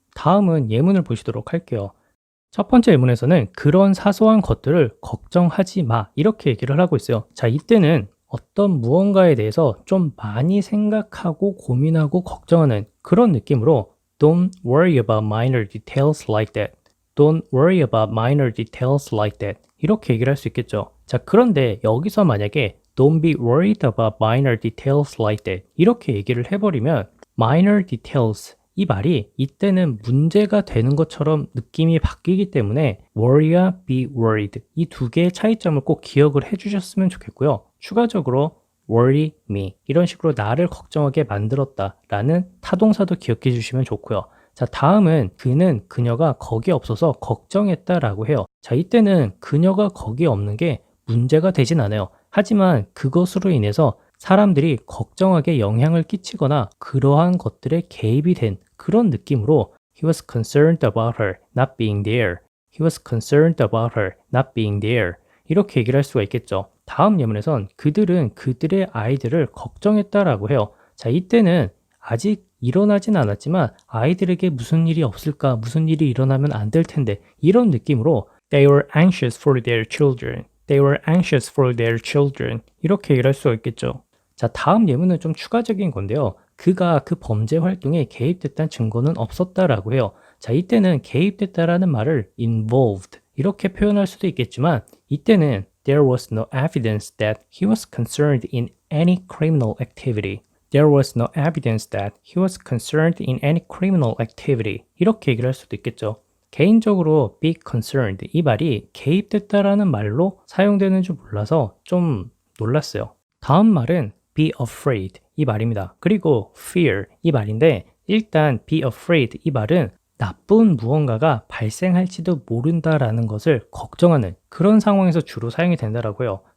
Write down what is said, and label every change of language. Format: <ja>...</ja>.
<ko>다음은 예문을 보시도록 할게요. 첫 번째 예문에서는 그런 사소한 것들을 걱정하지 마 이렇게 얘기를 하고 있어요. 자, 이때는 어떤 무언가에 대해서 좀 많이 생각하고 고민하고 걱정하는 그런 느낌으로</ko> <en>Don't worry about minor details like that. Don't worry about minor details like that.</en> <ko>이렇게 얘기를 할 수 있겠죠. 자, 그런데 여기서 만약에</ko> <en>Don't be worried about minor details like that.</en> <ko>이렇게 얘기를 해버리면 minor details 이 말이 이때는 문제가 되는 것처럼 느낌이 바뀌기 때문에 worry와 be worried 이 두 개의 차이점을 꼭 기억을 해주셨으면 좋겠고요. 추가적으로 worry me 이런 식으로 나를 걱정하게 만들었다 라는 타동사도 기억해 주시면 좋고요. 자, 다음은 그는 그녀가 거기에 없어서 걱정했다라고 해요. 자, 이때는 그녀가 거기에 없는 게 문제가 되진 않아요. 하지만 그것으로 인해서 사람들이 걱정하게 영향을 끼치거나 그러한 것들에 개입이 된 그런 느낌으로</ko> <en>He was concerned about her not being there. He was concerned about her not being there.</en> <ko>이렇게 얘기를 할 수가 있겠죠. 다음 예문에선 그들은 그들의 아이들을 걱정했다라고 해요. 자, 이때는 아직 일어나진 않았지만 아이들에게 무슨 일이 없을까, 무슨 일이 일어나면 안 될 텐데 이런 느낌으로</ko> <en>They were anxious for their children. They were anxious for their children.</en> <ko>이렇게 얘기를 할 수가 있겠죠. 자, 다음 예문은 좀 추가적인 건데요. 그가 그 범죄 활동에 개입됐다는 증거는 없었다라고 해요. 자, 이때는 개입됐다라는 말을 involved 이렇게 표현할 수도 있겠지만 이때는</ko> <en>there was no evidence that he was concerned in any criminal activity. There was no evidence that he was concerned in any criminal activity.</en> <ko>이렇게 얘기를 할 수도 있겠죠. 개인적으로 be concerned 이 말이 개입됐다라는 말로 사용되는 줄 몰라서 좀 놀랐어요. 다음 말은 be afraid 이 말입니다. 그리고 fear 이 말인데 일단 be afraid 이 말은 나쁜 무언가가 발생할지도 모른다라는 것을 걱정하는 그런 상황에서 주로 사용이 된다라고 해요.</ko>